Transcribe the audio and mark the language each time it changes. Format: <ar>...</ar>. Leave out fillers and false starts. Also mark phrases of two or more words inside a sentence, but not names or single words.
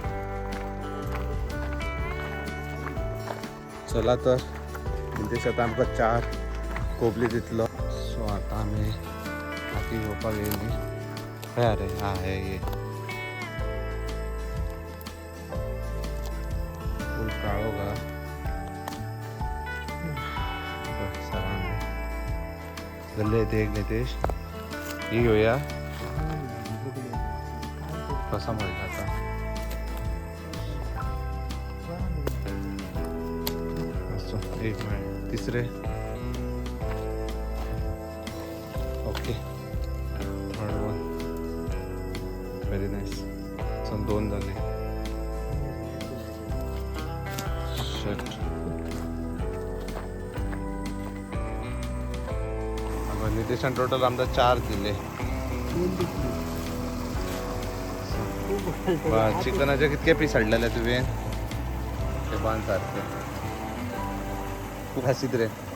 <kok>चला तर नितेश आतां आमकां 4 कोबली दितलो. सो आतां आमी हाती घेवपाक येयली. खंय रे? हा, हे फूल काळोख हा. जल्ले येते एक नितेश. ही घेऊया. कसा म्हणता आता? एक मिनिट. तिसरे.</kok> <en>okay, third one. very nice.</en> <kok>सो 2 झाले. शट. नितेशान टोटल आमदार 4 दिले. चिकनाचे कितके पीस हाडलेले तुवें ते बांद सारके खूप हसीत रे</kok>